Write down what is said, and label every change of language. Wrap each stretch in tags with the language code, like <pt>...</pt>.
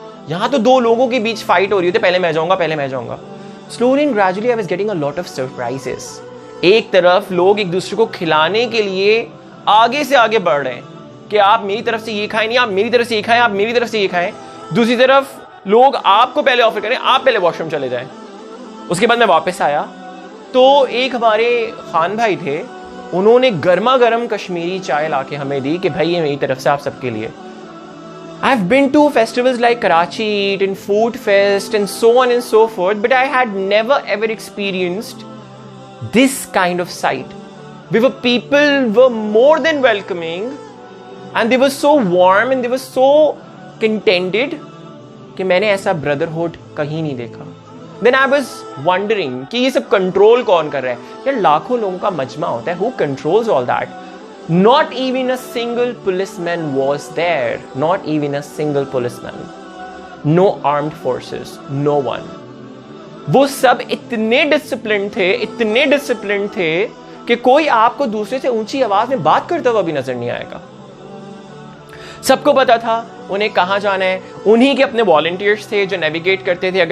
<hi>यहाँ तो दो लोगों के बीच फाइट हो रही होती है, पहले मैं जाऊंगा.</hi> <en>Slowly and gradually I was getting a lot of surprises.</en> <hi>एक तरफ लोग एक दूसरे को खिलाने के लिए आगे से आगे बढ़ रहे हैं कि आप मेरी तरफ से ये खाएं नहीं, आप मेरी तरफ से ये खाएं, आप मेरी तरफ से ये खाएं. दूसरी तरफ लोग आपको पहले ऑफर करें, आप पहले वॉशरूम चले जाएं. उसके बाद मैं वापस आया तो एक हमारे खान भाई थे, उन्होंने गर्मा गर्म कश्मीरी चाय लाके हमें दी कि भाई ये मेरी तरफ से आप सबके लिए.</hi> <en>I've been to festivals like Karachi Eat and Food Fest and so on and so forth, but I had never ever experienced this kind of sight. People were more than welcoming and they were so warm and they were so contented</en> <hi>कि मैंने ऐसा brotherhood कहीं नहीं देखा.</hi> <en>Then I was wondering</en> <hi>कि ये सब control कौन कर रहा है. यार लाखों लोगों का मजमा होता है,</hi> <en>who controls all that? Not even a single policeman was there. Not even a single policeman. No armed forces. No one.</en> <hi>वो सब इतने डिसिप्लिन थे कि कोई आपको दूसरे से ऊंची आवाज में बात करता हुआ भी नजर नहीं आएगा. सबको पता था उन्हें कहाँ जाना है. उन्हीं के अपने वॉलंटियर्स थे जो नेविगेट करते थे.</hi>